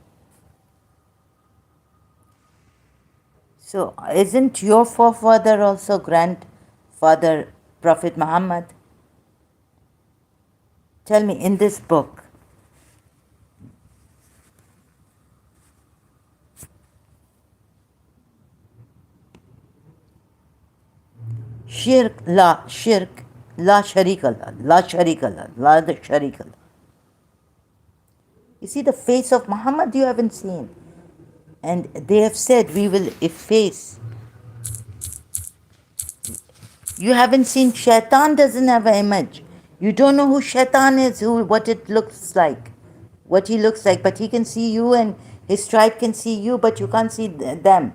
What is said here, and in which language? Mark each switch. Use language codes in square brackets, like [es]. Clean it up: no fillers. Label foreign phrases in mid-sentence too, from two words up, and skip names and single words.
[en] So, isn't your forefather also grandfather Prophet Muhammad? Tell me, in this book. Shirk, [ar] لا شريك الله، لا شريك الله، لا the شريك الله. [en] You see the face of Muhammad you haven't seen. And they have said we will efface. You haven't seen Shaitan doesn't have an image. You don't know who Shaitan is, what it looks like, what he looks like, but he can see you and his tribe can see you, but you can't see them.